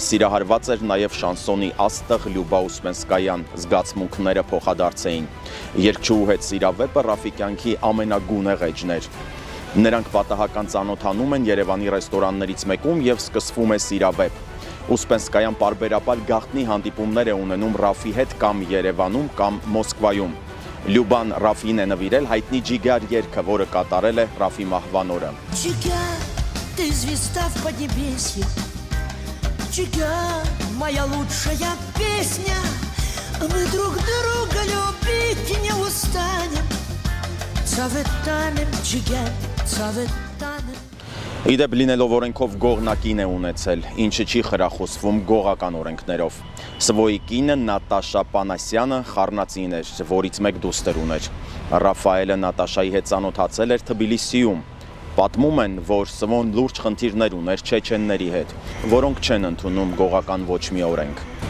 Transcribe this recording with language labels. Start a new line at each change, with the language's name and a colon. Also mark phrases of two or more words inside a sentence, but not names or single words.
Armenian: սիրահարված էր նաեւ շանսոնի աստղ Լյուբա Ուսպենսկայան, զգացմունքները փոխադարձ էին։ Երգչուհու հետ սիրավեպը Ռաֆի կյանքի ամենագունեղ էջն էր։ Նրանք պատահական ծանոթանում են Երևանի ռեստորաններից մեկում եւ սկսվում է սիրավեպ։ Ուսպենսկայան պարբերաբար գաղտնի հանդիպումներ է ունենում Ռաֆի հետ կամ Երևանում կամ Մոսկվայում։ Լյուբան Ռաֆին է նվիրել հայտնի Ջիգար երգը, որը կատարել է Ռաֆի մահվան օրը։ Ջիգար,
Russian: ты звезда в поднебесье, Ջիգար, моя лучшая песня, мы друг друга любить не устанем, цаветанем, Ջիգար, цаветанем։
Armenian: Իդեպ լինելով օրենքով գողնակին է ունեցել, ինչը չի խրախուսվում գողական օրենքներով։ Սվոյի կինը Նատաշա Պանասյանը խառնածին էր, որից մեկ դուստր ուներ։ Ռաֆայելը Նատաշայի հետ ծանոթացել էր Թբիլիսիում։ Պատմում են, որ Սվոն լուրջ խնդիրներ ուներ չեչենների հետ, որոնք չեն ընդունում գողական ոչ մի օրենք։